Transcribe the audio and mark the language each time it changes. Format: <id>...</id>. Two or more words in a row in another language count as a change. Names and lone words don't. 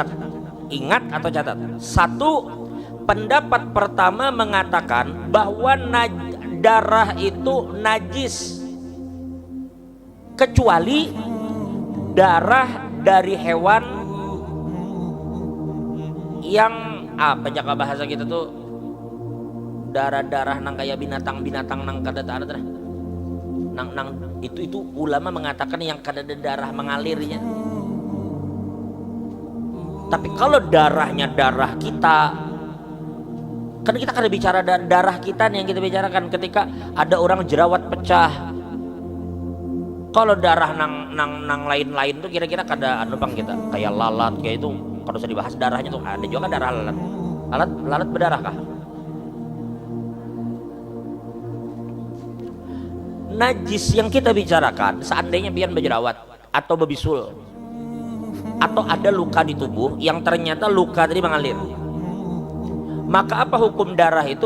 <id>Ingat atau catat. Satu, pendapat pertama mengatakan bahwa darah itu najis kecuali darah dari hewan yang apa jaga bahasa kita tuh, darah-darah nang kayak binatang-binatang nang kada ada nang itu ulama mengatakan yang kada ada darah mengalirnya. Tapi kalau darahnya darah kita, kan kita kada bicara darah kita nih yang kita bicarakan ketika ada orang jerawat pecah.</id> <bjn>Kalau darah nang lain-lain tuh kira-kira kada anu bang kita kayak lalat kayak itu kalau usah dibahas darahnya tuh ada juga darah lalat.</bjn> <id>Lalat berdarah kah? Najis yang kita bicarakan seandainya pian berjerawat atau berbisul atau ada luka di tubuh yang ternyata luka tadi mengalir, maka apa hukum darah itu?</id>